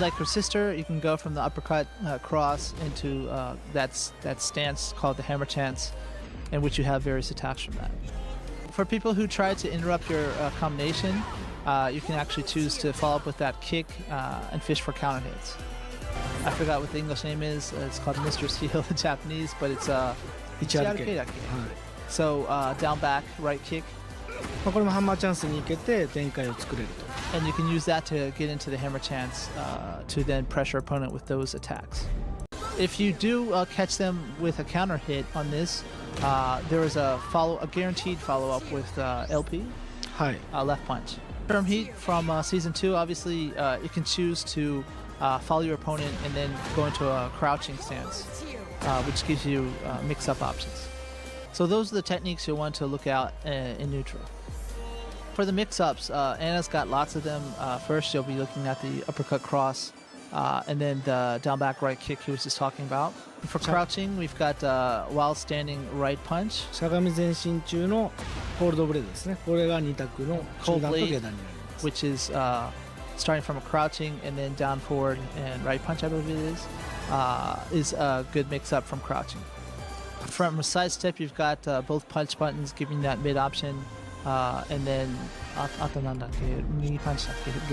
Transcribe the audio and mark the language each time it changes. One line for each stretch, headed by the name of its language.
English: Like her sister, you can go from the uppercut cross into that stance called the hammer chance, in which you have various attacks from that. For people who try to interrupt your combination, you can actually choose to follow up with that kick and fish for counter hits. I forgot what the English name is. It's called Mr. Steel in Japanese, but it's Ichiarake. So down back right kick,
Japanese: まあ、これもハンマーチャンスに行けて展開を作れると
English: and you can use that to get into the hammer chance to then pressure opponent with those attacks. If you do catch them with a counter hit on this, there is a guaranteed follow-up with LP,
Japanese: はい
English: left punch. From heat from season 2, obviously you can choose to follow your opponent and then go into a crouching stance, which gives you mix-up options. So those are the techniques you'll want to look out in neutral. For the mix-ups, Anna's got lots of them. First, you'll be looking at the uppercut cross, and then the down back right kick he was just talking about. For crouching, we've got while standing right punch.
Japanese: しゃがみ前進中のコールドブレードですね。これが2択の中段と下段になります。
English: Which is starting from a crouching and then down forward and right punch, I believe it is a good mix-up from crouching. From a side step, you've got both punch buttons giving that mid option, and then
Japanese: あとなんだっけ右パンチだっけ